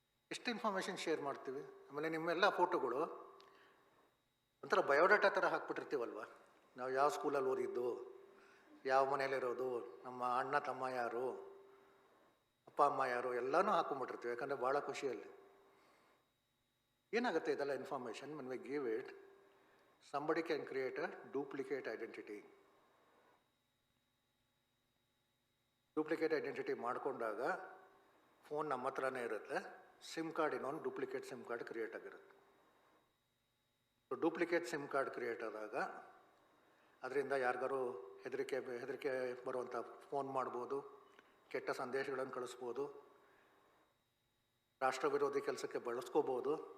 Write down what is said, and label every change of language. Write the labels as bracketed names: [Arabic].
[Kannada] ಎಷ್ಟು information share ಮಾಡ್ತೀವಿ. ಆಮೇಲೆ ನಿಮ್ಮೆಲ್ಲ ಫೋಟೋಗಳು ಒಂಥರ ಬಯೋಡಾಟಾ ಥರ ಹಾಕ್ಬಿಟ್ಟಿರ್ತೀವಲ್ವ. ನಾವು ಯಾವ ಸ್ಕೂಲಲ್ಲಿ ಓದಿದ್ದು, ಯಾವ ಮನೇಲಿರೋದು, ನಮ್ಮ ಅಣ್ಣ ತಮ್ಮ ಯಾರು, ಅಪ್ಪ ಅಮ್ಮ ಯಾರು, ಎಲ್ಲನೂ ಹಾಕೊಂಡ್ಬಿಟ್ಟಿರ್ತೀವಿ. ಯಾಕಂದರೆ ಭಾಳ ಖುಷಿಯಲ್ಲಿ. ಏನಾಗುತ್ತೆ ಇದೆಲ್ಲ information? [English] When we give it, somebody can create a duplicate identity. [Kannada] Duplicate identity ಮಾಡಿಕೊಂಡಾಗ ಫೋನ್ ನಮ್ಮ ಹತ್ರನೇ ಇರುತ್ತೆ, ಸಿಮ್ ಕಾರ್ಡ್ ಇನ್ನೊಂದು ಡೂಪ್ಲಿಕೇಟ್ ಸಿಮ್ ಕಾರ್ಡ್ ಕ್ರಿಯೇಟ್ ಆಗಿರುತ್ತೆ. ಡೂಪ್ಲಿಕೇಟ್ ಸಿಮ್ ಕಾರ್ಡ್ ಕ್ರಿಯೇಟ್ ಆದಾಗ ಅದರಿಂದ ಯಾರಿಗಾರು ಹೆದರಿಕೆ ಬರುವಂಥ ಫೋನ್ ಮಾಡ್ಬೋದು, ಕೆಟ್ಟ ಸಂದೇಶಗಳನ್ನು ಕಳಿಸ್ಬೋದು, ರಾಷ್ಟ್ರ ವಿರೋಧಿ ಕೆಲಸಕ್ಕೆ ಬಳಸ್ಕೋಬೋದು.